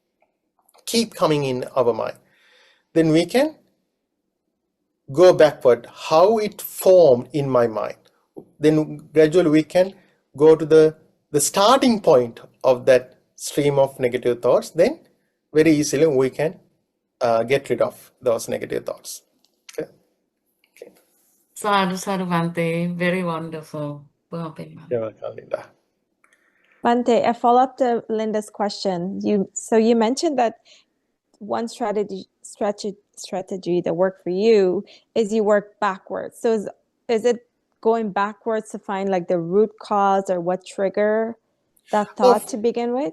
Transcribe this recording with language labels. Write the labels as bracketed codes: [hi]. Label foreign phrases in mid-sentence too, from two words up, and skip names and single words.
[en] Then we can go backward, how it formed in my mind. Then gradually we can go to the starting point of that stream of negative thoughts. Then very easily we can get rid of those negative thoughts. Okay. [pi] Sadhu, sadhu, Bhante. [en] Very wonderful. You're welcome, Linda. Bhante, a follow-up to Linda's question. You mentioned that one strategy that worked for you is you work backwards. So is it going backwards to find like the root cause or what trigger that thought to begin with?